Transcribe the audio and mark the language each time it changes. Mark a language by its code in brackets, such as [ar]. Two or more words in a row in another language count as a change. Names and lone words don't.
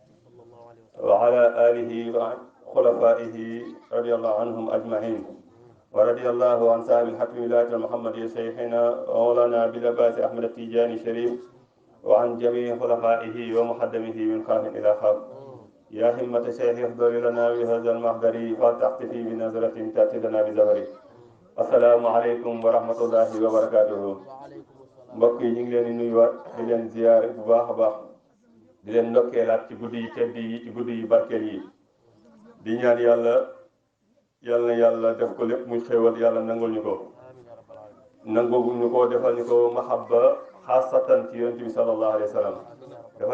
[ar] وعلى آله وخلفائه رضي الله عنهم أجمعين ورضي الله عن صاحب الحكم ولاية محمد شيخنا مولانا بالعباس أحمد التيجاني الشريف وعن جميع خلفائه ومقدمه من خاف إلى خاف يا همة شيخ احضر لنا بهذا المحضر فلتحتفي بنظرة تأتي لنا بزهري السلام عليكم ورحمة الله وبركاته [wo] mbokk yi ñu ngi leen di nuyuwaat di leen ziyaare bu baax a baax di leen ndokkeelaat ci guddi yi tedd yi ci guddi yi barkeel yi di ñaan yàlla def ko lépp muy xéewal yàlla nangul ñu ko nangul ñu ko defal ñu ko [ar] محبة خاصة [wo] ci yonent bi [ar] صلى الله عليه وسلم [wo] defal